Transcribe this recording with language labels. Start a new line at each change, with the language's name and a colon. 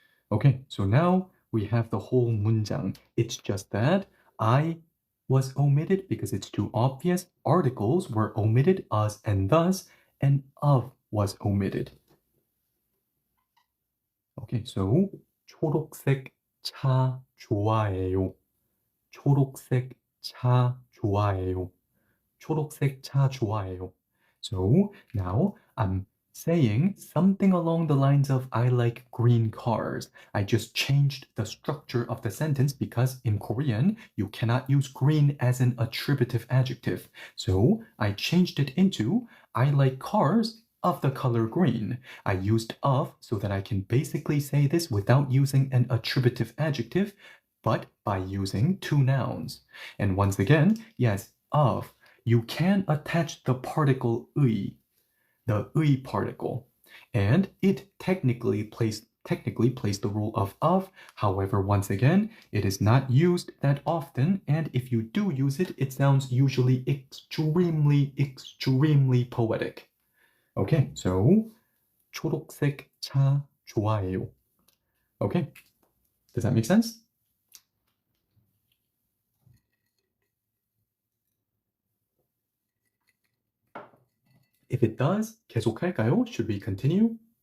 English: Okay, so now we have the whole 문장. It's just that I was omitted because it's too obvious. Articles were omitted, us and thus, and of was omitted. Okay, so
Korean: 초록색 차 좋아해요. 초록색 차 좋아해요. 초록색 차 좋아해요.
English: So now I'm saying something along the lines of I like green cars. I just changed the structure of the sentence because in Korean you cannot use green as an attributive adjective. So I changed it into I like cars of the color green. I used of so that I can basically say this without using an attributive adjective, but by using two nouns. And once again, yes, of. You can attach the particle 의, the 의 particle, and it technically plays the role of. However, once again, it is not used that often, and if you do use it, it sounds usually extremely poetic. Okay, so
Korean: 초록색 차 좋아해요.
English: Okay, does that make sense? If it does,
Korean: 계속할까요?
English: Should we continue?